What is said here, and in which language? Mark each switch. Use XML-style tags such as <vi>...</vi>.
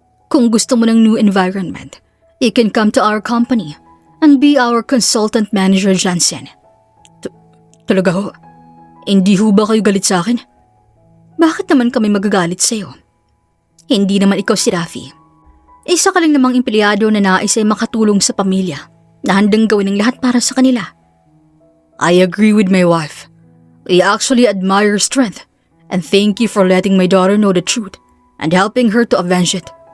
<tl>Kung gusto mo ng</tl> <en>new environment, you can come to our company and be our consultant manager, Johnson.</en> <tl>Talaga ho? Hindi ho ba kayo galit sa akin? Bakit naman kami magagalit sa'yo? Hindi naman ikaw si Rafi. Isa ka lang namang empleyado na nais ay makatulong sa pamilya na handang gawin ang lahat para sa kanila.</tl> <en>I agree with my wife. I actually admire your strength and thank you for letting my daughter know the truth and helping her to avenge it.</en>